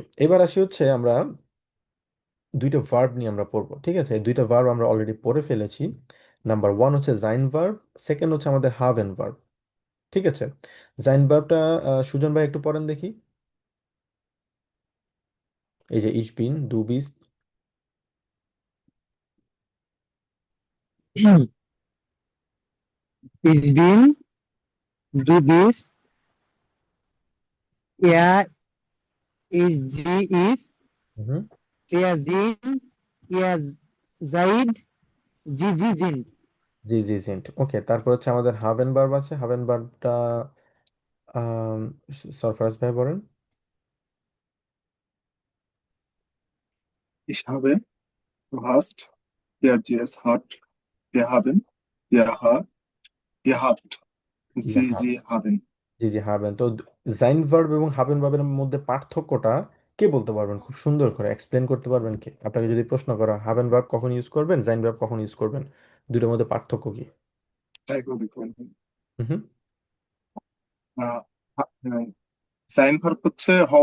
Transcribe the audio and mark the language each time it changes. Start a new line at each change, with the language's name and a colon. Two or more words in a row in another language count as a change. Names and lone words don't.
Bangla: এবার আসি হচ্ছে আমরা দুইটা ভার্ব নিয়ে আমরা পড়বো। ঠিক আছে, এই দুইটা ভার্ব আমরা অলরেডি পড়ে ফেলেছি।
English: number one
Bangla: হচ্ছে জাইন ভার্ব, সেকেন্ড হচ্ছে আমাদের হাভেন ভার্ব। ঠিক আছে, জাইন ভার্বটা সুজন ভাই একটু পড়েন দেখি। এই যে
German: Ich bin, du bist. Ich bin, du bist, er, sie ist, হুম, wir sind, ihr seid, sie sind.
Bangla: জি জি জিন্ট। ওকে, তারপর হচ্ছে আমাদের হাভেন ভার্ব আছে। হাভেন ভার্বটা সরফরাজ ভাই বলেন।
German: Ich habe, du hast, es hat, wir haben, ihr habt, ইয়া, sie haben.
Bangla: জি জি হাবেন। তো জাইন ভার্ব এবং হাবেন ভার্বের মধ্যে পার্থক্যটা কে বলতে পারবেন খুব সুন্দর করে এক্সপ্লেন করতে পারবেন কে? আপনাকে যদি প্রশ্ন করা হাবেন ভার্ব কখন ইউজ করবেন, জাইন ভার্ব কখন ইউজ করবেন, দুটোর মধ্যে পার্থক্য কি? ট্রাই করে দেখতে পারেন। হুম। আহ, সাইন ভার্ব হচ্ছে হওয়া, মানে